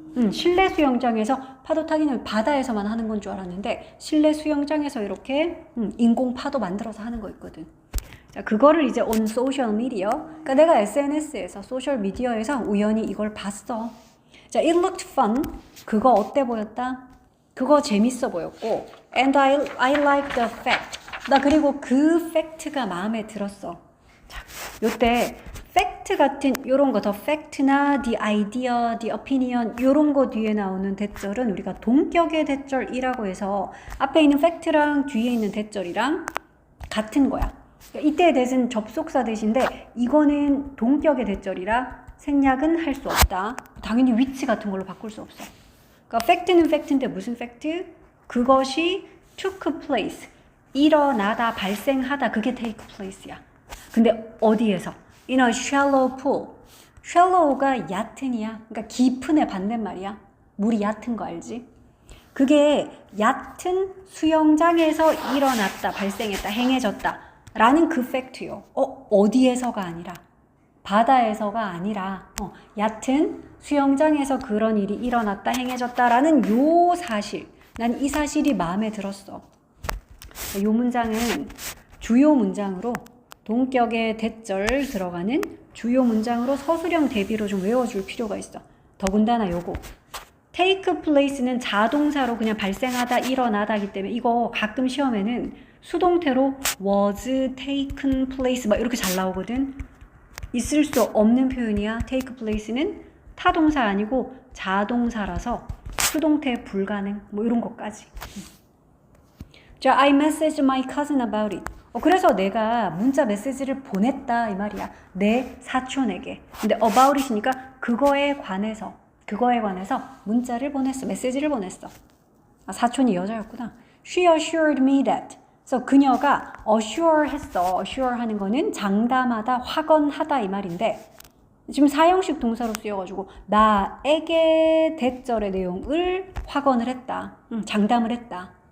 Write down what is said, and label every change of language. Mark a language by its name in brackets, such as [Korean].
[Korean] 실내 수영장에서 파도 타기는 바다에서만 하는 건 줄 알았는데 실내 수영장에서 이렇게 인공 파도 만들어서 하는 거 있거든. 자, 그거를 이제 [English] on social media. [Korean] 그러니까 내가 SNS에서 소셜 미디어에서 우연히 이걸 봤어. 자, [English] it looked fun. [Korean] 그거 어때 보였다? 그거 재밌어 보였고, [English] and I liked the fact. [Korean] 나 그리고 그 팩트가 마음에 들었어. 자, 요때 팩트 같은 요런 거, the fact나 the idea, the opinion 요런 거 뒤에 나오는 대절은 우리가 동격의 대절이라고 해서 앞에 있는 팩트랑 뒤에 있는 대절이랑 같은 거야. 그러니까 이때의 대신 접속사 대신데 이거는 동격의 대절이라 생략은 할 수 없다. 당연히 위치 같은 걸로 바꿀 수 없어. 그러니까 팩트는 팩트인데 무슨 팩트? [English] 그것이 took place. [Korean] 일어나다, 발생하다. 그게 take place야. 근데 어디에서? [English] In a shallow pool. [Korean] shallow가 얕은이야. 그러니까 깊은의 반대말이야. 물이 얕은 거 알지? 그게 얕은 수영장에서 일어났다, 발생했다, 행해졌다 라는 그 팩트요. 어디에서가 아니라 바다에서가 아니라 얕은 수영장에서 그런 일이 일어났다, 행해졌다라는 요 사실. 난 이 사실이 마음에 들었어. 이 문장은 주요 문장으로 동격의 대절 들어가는 주요 문장으로 서술형 대비로 좀 외워줄 필요가 있어. 더군다나 요거 take place는 자동사로 그냥 발생하다, 일어나다기 때문에 이거 가끔 시험에는 수동태로 [English] was taken place [Korean] 막 이렇게 잘 나오거든. 있을 수 없는 표현이야. take place는 타동사 아니고 자동사라서 수동태 불가능 뭐 이런 것까지. [English] 자, I messaged my cousin about it. [Korean] 그래서 내가 문자 메시지를 보냈다 이 말이야. 내 사촌에게. 근데 about it이니까 그거에 관해서 문자를 보냈어. 메시지를 보냈어. 사촌이 여자였구나. [English] She assured me that. [Korean] 그래서 그녀가 assure 했어. assure 하는 거는 장담하다, 확언하다 이 말인데 지금 사형식 동사로 쓰여가지고 나에게 대절의 내용을 확언을 했다. 장담을 했다.